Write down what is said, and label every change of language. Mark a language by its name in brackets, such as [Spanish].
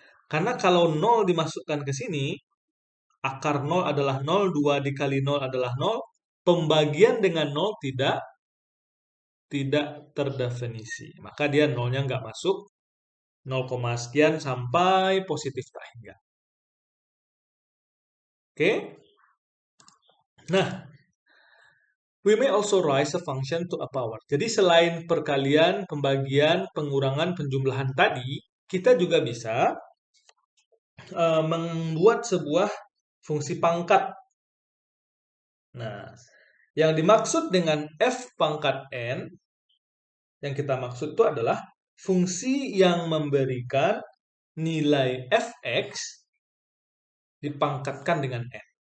[Indonesian] Karena kalau 0 dimasukkan ke sini, akar 0 adalah 0, 2 dikali 0 adalah 0, pembagian dengan 0 tidak terdefinisi. Maka dia 0-nya nggak masuk, 0, sekian sampai positif tak hingga. Oke? [English] Nah, we may also raise a function to a power. [Indonesian] Jadi selain perkalian, pembagian, pengurangan, penjumlahan tadi, kita juga bisa membuat sebuah fungsi pangkat. Nah, yang dimaksud dengan f pangkat n, yang kita maksud itu adalah fungsi yang memberikan nilai fx dipangkatkan dengan n.